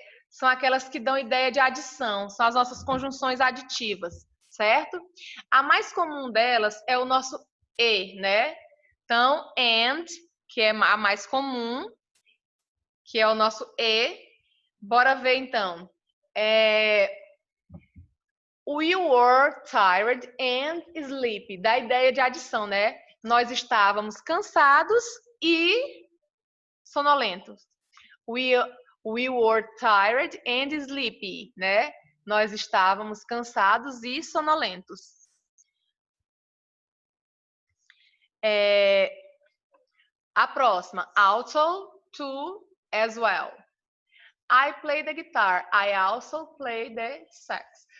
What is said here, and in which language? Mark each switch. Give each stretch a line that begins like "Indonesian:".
Portuguese: São aquelas que dão ideia de adição, são as nossas conjunções aditivas, certo? A mais comum delas é o nosso e, né? Então, and, que é a mais comum, que é o nosso e. Bora ver, então.
English: We were tired and sleepy.
Portuguese: Dá ideia de adição, né? Nós estávamos cansados e sonolentos.
English: We were tired and sleepy, né?
Portuguese: Nós estávamos cansados e sonolentos. A próxima, also, to, as well.
English: I play the guitar. I also play the sax.